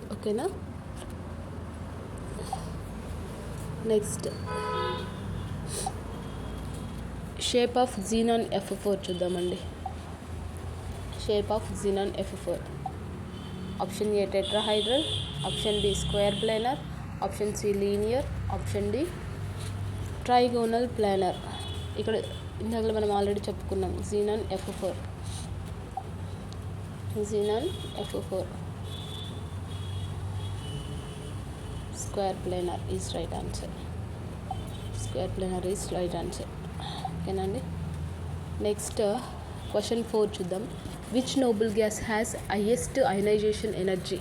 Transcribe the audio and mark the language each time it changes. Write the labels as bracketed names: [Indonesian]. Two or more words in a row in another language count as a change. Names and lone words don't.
[Telugu] ఓకేనా. [English] next shape of [Telugu] xenon F4 చూద్దామండి. [English] shape of xenon F4. option A tetrahedral, option B square planar, option C linear, option D trigonal planar. [Telugu] ఇక్కడ ఇందాక మనం ఆల్రెడీ చెప్పుకున్నాం xenon F4. [English] xenon F4 square planar is right answer. square planar is right answer. ఓకేనండి. next question [Telugu] 4 చూద్దాం. [English] which noble gas has highest ionization energy?